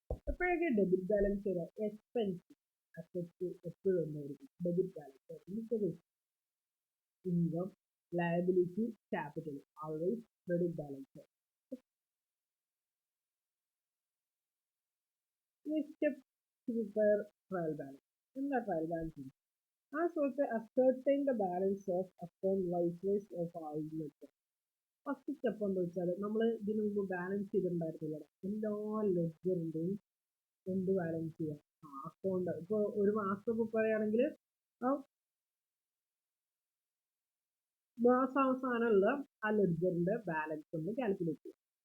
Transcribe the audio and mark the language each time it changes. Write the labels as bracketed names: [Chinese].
[Malayalam] എപ്പോഴൊക്കെ debit balance വരിക? Expense asset എപ്പോഴും എന്തായിരിക്കും? [English] Debit balance. Income, liability, capital always credit balance. Step two prepare trial balance. [Malayalam] എന്താ trial balance? [English] ascertain the balance of account likewise of all ledger. [Malayalam] First step എന്താ വെച്ചാൽ, നമ്മൾ ഇതിനു മുമ്പ് ബാലൻസ് ചെയ്തിട്ടുണ്ടായിരുന്നില്ല എല്ലാ ലെഡ്ജറിന്റെയും എന്ത് ബാലൻസ് ചെയ്യാം? അക്കൗണ്ട്. ഇപ്പോൾ ഒരു മാസം പ്രിപ്പയർ ചെയ്യുകയാണെങ്കിൽ ആ മാസാവസാനമുള്ള ആ ലെഡ്ജറിന്റെ ബാലൻസ് ഒന്ന് കാൽക്കുലേറ്റ് ചെയ്യാം.